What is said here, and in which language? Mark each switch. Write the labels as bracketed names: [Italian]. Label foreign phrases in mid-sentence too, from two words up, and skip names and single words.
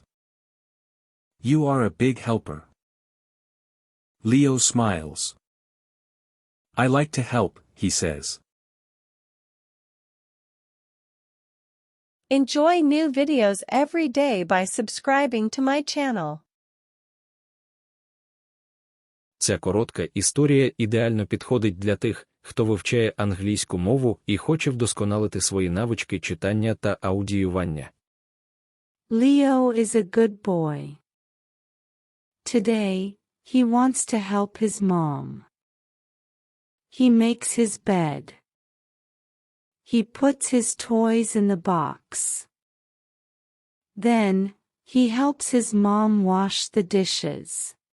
[English] You are a big helper. Leo smiles. I like to help, he says. Enjoy new videos every day by subscribing to my channel. [Ukrainian] Ця коротка історія ідеально підходить для тих, хто вивчає англійську мову і хоче вдосконалити свої навички читання та аудіювання. [English] Leo is a good boy. Today, he wants to help his mom. He makes his bed. He puts his toys in the box. Then, he helps his mom wash the dishes.